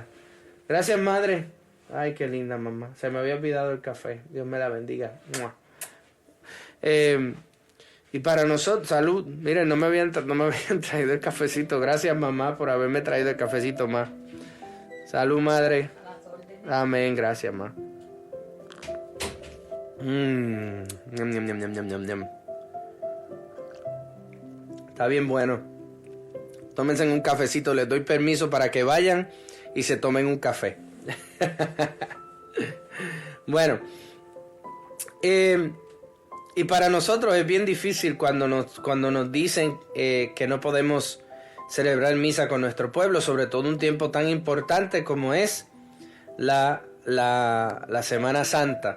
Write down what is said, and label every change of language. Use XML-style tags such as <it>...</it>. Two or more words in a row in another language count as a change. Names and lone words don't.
<es>Gracias, madre. Ay, qué linda mamá. Se me había olvidado el café. Dios me la bendiga. Y para nosotros, salud. Miren, no me habían traído el cafecito. Gracias, mamá, por haberme traído el cafecito más. Salud, madre. Amén, gracias, ma. Ñam, ñam, ñam, ñam, ñam, ñam. Está bien bueno. Tómense un cafecito. Les doy permiso para que vayan y se tomen un café. Bueno. Y para nosotros es bien difícil cuando nos dicen que no podemos celebrar misa con nuestro pueblo, sobre todo un tiempo tan importante como es la Semana Santa.</es>